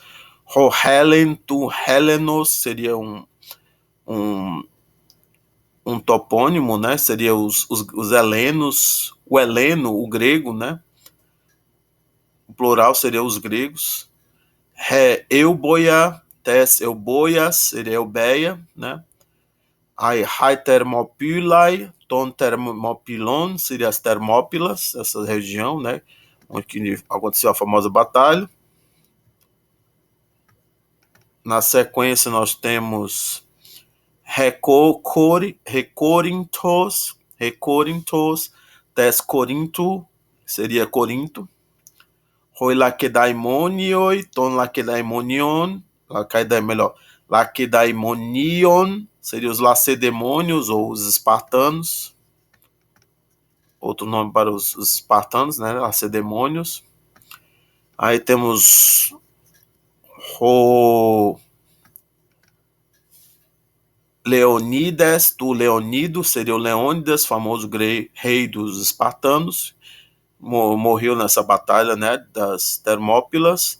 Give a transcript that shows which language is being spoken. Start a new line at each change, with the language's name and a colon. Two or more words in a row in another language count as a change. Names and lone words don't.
Portuguese: Helen, tu, Helenos seria um topônimo, né? Seria os helenos, o heleno, o grego, né? O plural seria os gregos.
Greek: Εὔβοια, τῆς Εὐβοίας,
Portuguese: seria eubeia, né? Aí,
Greek: αἱ Θερμοπύλαι, τῶν Θερμοπυλῶν,
Portuguese: seria as Termópilas, essa região, né? Onde aconteceu a famosa batalha. Na sequência nós temos
Greek: ἡ Κόρινθος, τῆς Κορίνθου,
Portuguese: seria Corinto.
Greek: οἱ Λακεδαιμόνιοι, τῶν Λακεδαιμονίων, Λακεδαιμονίων,
Portuguese: seria os lacedemônios ou os espartanos. Outro nome para os espartanos, né? Lacedemônios. Aí temos Leonides do Leonido, seria o Leônidas, famoso rei dos espartanos, morreu nessa batalha, né, das Termópilas.